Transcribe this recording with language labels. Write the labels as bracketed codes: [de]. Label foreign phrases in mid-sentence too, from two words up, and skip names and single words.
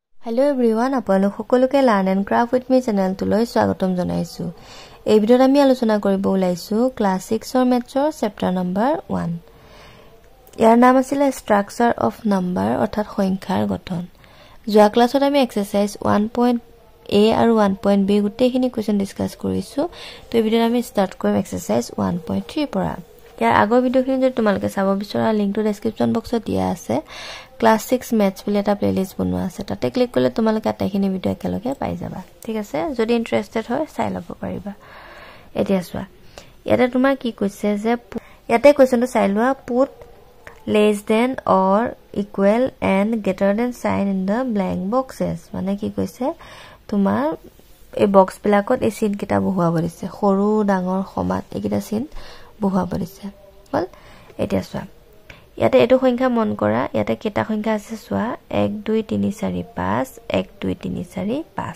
[en] Hello everyone, [as] আপোনালোক সকলোকে Learn and Craft with me channel তুলৈ স্বাগতম জনাইছো। এই ভিডিঅ'ত আমি আলোচনা কৰিব ওলাইছো ক্লাছ 6 ৰ মেথছৰ [en] chapter number [as] 1। ইয়াৰ নাম আছিল [en] structure of number [as] অৰ্থাৎ সংখ্যাৰ গঠন। যোৱা ক্লাছত আমি এক্সাৰসাইজ 1.a আৰু 1.b গোটেইখিনি [en] question discuss [as] কৰিছো। তো এই ভিডিঅ'ত আমি ষ্টাৰ্ট কৰিম এক্সাৰসাইজ 1.3 পৰা। ইয়াৰ আগৰ ভিডিঅ'খিনি যদি তোমালোকে চাব বিচৰা লিংকটো [en] description boxত [as] দিয়া আছে। [en] class 6 maths [as] বুলি এটা প্লেলিস্ট বনোৱা আছে, তাতে ক্লিক কৰিলে তোমালোকে আটাইখিনি ভিডিঅ' একেলগে পাই যাবা। ঠিক আছে, যদি ইন্টাৰেষ্টেড হয় চাই ল'ব পাৰিবা। এতিয়া চোৱা, ইয়াতে তোমাৰ কি কৈছে যে ইয়াতে কোৱেশ্চনটো চাই লোৱা, [en] পুট less than or equal and greater than sign in the blank boxes। [as] মানে কি কৈছে, তোমাৰ এই বক্স বিলাকত এই চিন কিটা বহুৱাব দিছে, সৰু ডাঙৰ সমান এইকিটা চিন বহুৱাব দিছে। হল, এতিয়া চোৱা, ইয়াতে এটো সংখ্যা মন কৰা, ইয়াতে কেটা সংখ্যা আছে চোৱা, 1 2 3 4 5 1 2 3 4 5।